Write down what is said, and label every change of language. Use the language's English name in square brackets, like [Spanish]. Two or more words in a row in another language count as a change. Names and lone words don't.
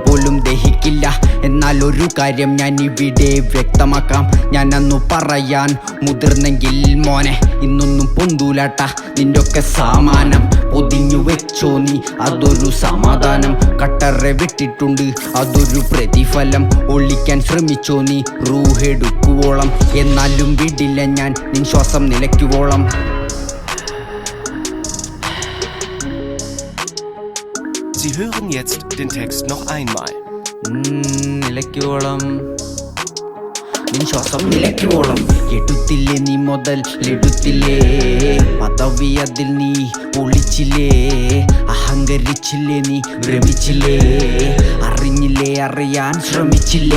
[Malayalam] പോലും ദഹിക്കില്ല എന്നാൽ ഒരു കാര്യം ഞാൻ ഇവിടെ വ്യക്തമാക്കാം ഞാൻ അന്നു പറയാൻ മുതിർന്നെങ്കിൽ മോനെ ഇന്നൊന്നും പൊന്തൂലാട്ട നിന്റൊക്കെ സാമാനം പൊതിഞ്ഞു വെച്ചോ നീ അതൊരു സമാധാനം കട്ടറെ വിട്ടിട്ടുണ്ട് അതൊരു പ്രതിഫലം ഒളിക്കാൻ ശ്രമിച്ചോ നീ റൂഹെടുക്കുവോളം എന്നാലും വിടില്ല ഞാൻ നിൻ ശ്വാസം നിലയ്ക്കുവോളം [German] Sie hören jetzt den Text noch einmal. [Malayalam] നിലയ്ക്കുവോളം നിൻ ശ്വാസം നിലയ്ക്കുവോളം എടുത്തില്ലേ നീ മുതൽ ലെടുത്തില്ലേ പദവി അതിൽ നീ ഒളിച്ചില്ലേ അഹങ്കരിച്ചില്ലേ നീ ഭ്രമിച്ചില്ലേ അറിഞ്ഞില്ലേ അറിയാൻ ശ്രമിച്ചില്ലേ